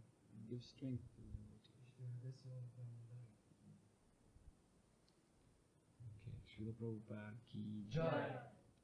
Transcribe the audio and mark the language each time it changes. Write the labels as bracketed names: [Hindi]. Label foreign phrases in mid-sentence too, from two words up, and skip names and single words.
[English] and give strength to the devotees. [Bulgarian] Ще даде сила на праводаните. [English] Okay, Srila Prabhupada ki [Hindi] Jai.